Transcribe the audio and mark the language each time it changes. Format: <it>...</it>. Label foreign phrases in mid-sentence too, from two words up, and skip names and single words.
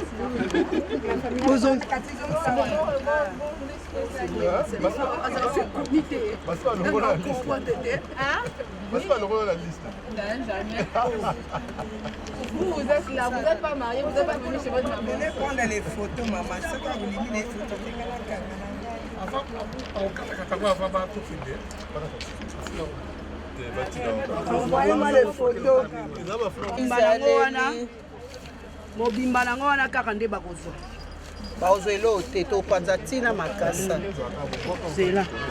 <fr>Vous êtes là, vous n'êtes pas mariés, vous n'êtes pas venus chez votre maman. Venez prendre les photos, maman. C'est quand vous lisez les photos. Envoyez-moi les photos.</fr> <ln>Mobimba nango wana kaka nde bakozwa. Bakozwa elo te topanza ntina makasa. Zela.</ln>